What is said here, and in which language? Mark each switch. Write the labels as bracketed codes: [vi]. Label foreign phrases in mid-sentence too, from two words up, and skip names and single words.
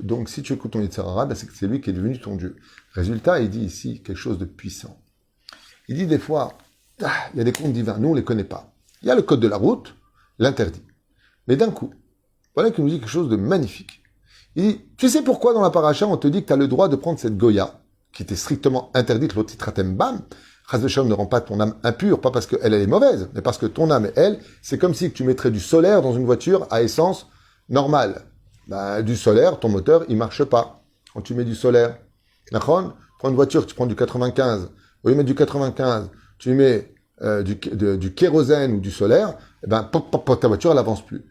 [fr] Donc si tu écoutes ton Yetzerara, c'est que c'est lui qui est devenu ton Dieu. Résultat, il dit ici quelque chose de puissant. Il dit des fois, il y a des contes divins, nous on ne les connaît pas. Il y a le code de la route, l'interdit. Mais d'un coup, voilà qu'il nous dit quelque chose de magnifique. Il dit, tu sais pourquoi dans la paracha on te dit que tu as le droit de prendre cette Goya, qui était strictement interdite, [he] לא תטמאו בם חס ושלום [fr] ne rend pas ton âme impure, pas parce qu'elle est mauvaise, mais parce que ton âme, elle, c'est comme si tu mettrais du solaire dans une voiture à essence normale. Du solaire, ton moteur, il marche pas. Quand tu mets du solaire, prends une voiture, tu prends du 95, au lieu de mettre du 95, tu mets du kérosène ou du solaire, ta voiture, elle avance plus.